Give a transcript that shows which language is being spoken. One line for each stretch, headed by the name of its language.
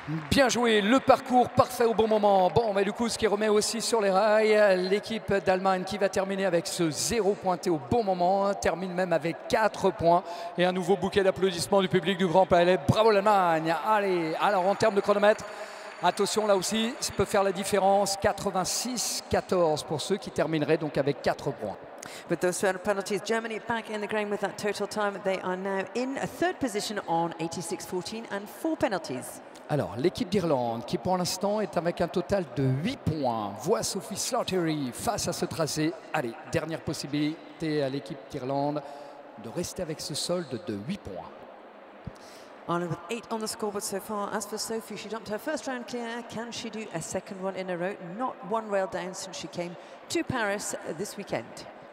French: Bien joué, le parcours parfait au bon moment. Bon, mais du coup, ce qui remet aussi sur les rails, l'équipe d'Allemagne qui va terminer avec ce 0 pointé au bon moment, termine même avec 4 points et un nouveau bouquet d'applaudissements du public du Grand Palais. Bravo l'Allemagne. Allez, alors en termes de chronomètre, attention là aussi, ça peut faire la différence, 86-14 pour ceux qui termineraient donc avec 4 points.
English: With those penalties, Germany back in the game with that total time. They are now in a third position on 86.14 and 4 penalties.
French: Alors, l'équipe d'Irlande qui pour l'instant est avec un total de 8 points, voit Sophie Slattery face à ce tracé. Allez, dernière possibilité à l'équipe d'Irlande de rester avec ce solde de 8 points.
English: Ireland with 8 on the scoreboard so far. As for Sophie, she jumped her first round clear. Can she do a second one in a row? Not one rail down since she came to Paris this weekend.